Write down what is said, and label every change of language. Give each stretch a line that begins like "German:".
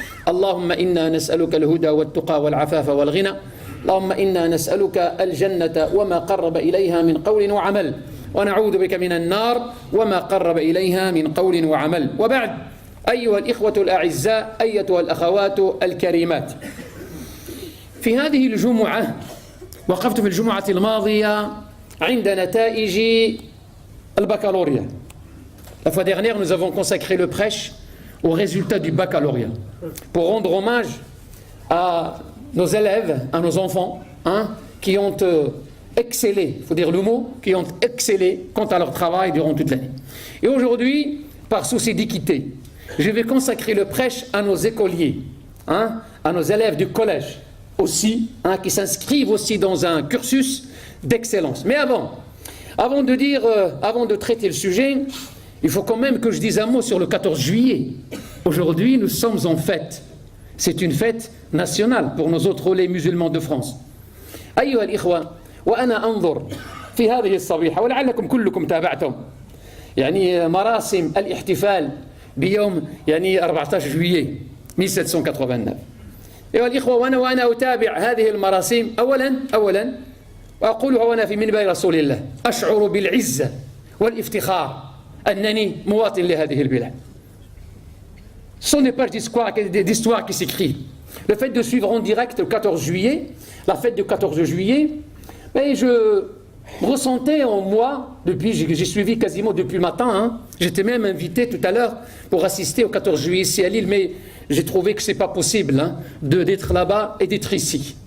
Arabic: اللهم إنا نسألك الهدى والتقى والعفاف والغنى اللهم إنا نسألك الجنة وما قرب إليها من قول وعمل ونعوذ بك من النار وما قرب إليها من قول وعمل وبعد أيها الإخوة الأعزاء أيتها الأخوات الكريمات في هذه الجمعة وقفت في الجمعة الماضية عند نتائج البكالوريا.
French: La fois dernière, nous avons consacré le prêche aux résultats du baccalauréat pour rendre hommage à nos élèves, à nos enfants qui ont excellé, il faut dire le mot, qui ont excellé quant à leur travail durant toute l'année. Et aujourd'hui, par souci d'équité, je vais consacrer le prêche à nos écoliers, à nos élèves du collège aussi, qui s'inscrivent aussi dans un cursus d'excellence. Mais avant de traiter le sujet, il faut quand même que je dise un mot sur le 14 juillet. Aujourd'hui, nous sommes en fête. C'est une fête nationale pour nos autres relais musulmans de France.
Arabic: أيها الإخوة وأنا أنظر في هذه الصبيحة ولعلكم كلكم تابعتم يعني مراسم الاحتفال بيوم 14 جويلية 1789. أيها الإخوة وأنا أتابع هذه المراسم أولا وأقولها وأنا في منبر رسول الله أشعر بالعزة والافتخار أنني مواطن لهذه البلاد.
French: Ce sont des pages d'histoire qui s'écrivent. Le fait de suivre en direct le 14 juillet, la fête du 14 juillet, je ressentais en moi, j'ai suivi quasiment depuis le matin, j'étais même invité tout à l'heure pour assister au 14 juillet ici à Lille, mais j'ai trouvé que ce n'est pas possible d'être là-bas et d'être ici.